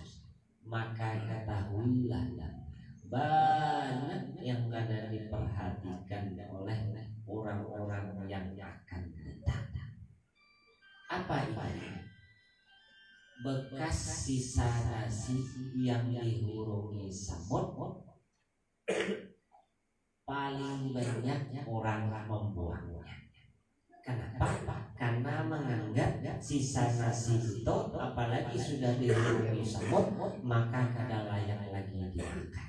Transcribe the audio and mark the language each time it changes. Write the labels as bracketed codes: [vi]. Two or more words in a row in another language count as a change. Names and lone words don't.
[id] Maka ketahuilah banyak yang kadang diperhatikan oleh orang-orang yang akan datang. [bjn] Apa itu? Bekas sisa nasi yang dihurungi samut, paling banyak orang membuangnya. [id] Kenapa? [bjn] Karena menganggap sisa nasi itu apalagi sudah dihurungi samut maka kada layak lagi dimakan.